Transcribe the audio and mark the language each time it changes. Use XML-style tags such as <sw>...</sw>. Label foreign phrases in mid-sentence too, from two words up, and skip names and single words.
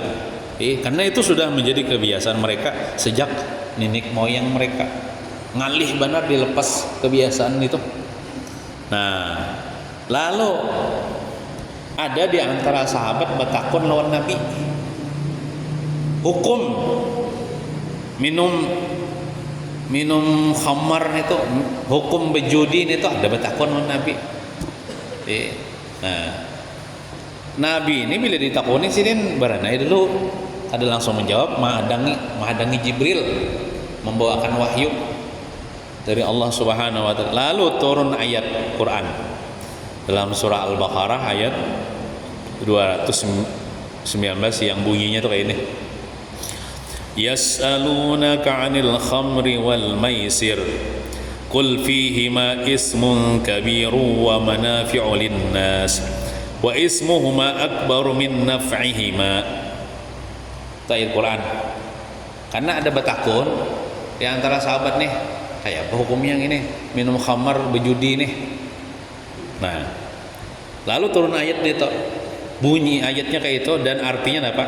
<id>Karena itu sudah menjadi kebiasaan mereka sejak nenek moyang mereka,</id> <bjn>ngalih benar</bjn> <id>dilepas kebiasaan itu.</id> <bjn>Nah, lalu ada di antara sahabat bertakun lawan Nabi, hukum minum khamar itu, hukum berjudi itu ada bertakun lawan Nabi. Nah, Nabi ini bila ditakuni sidin baranai dulu ada langsung menjawab, mahadangi Jibril membawakan wahyu dari Allah</bjn> <ar>سبحانه وتعالى.</ar> <id>Lalu turun ayat Quran dalam surah Al-Baqarah ayat 219 yang bunyinya tuh kayak ini.</id> <ar>يسألونك عن الخمر والميسر قل فيهما إثم كبير ومنافع للناس وإثمهما أكبر من نفعهما.</ar> <id>Ayat Quran.</id> <bjn>Karena ada bertakun di antara sahabat nih, kayak apa hukumnya yang ini minum khamar berjudi nih. Nah, lalu turun ayat itu, bunyi ayatnya kayak itu, dan artinya apa?</bjn>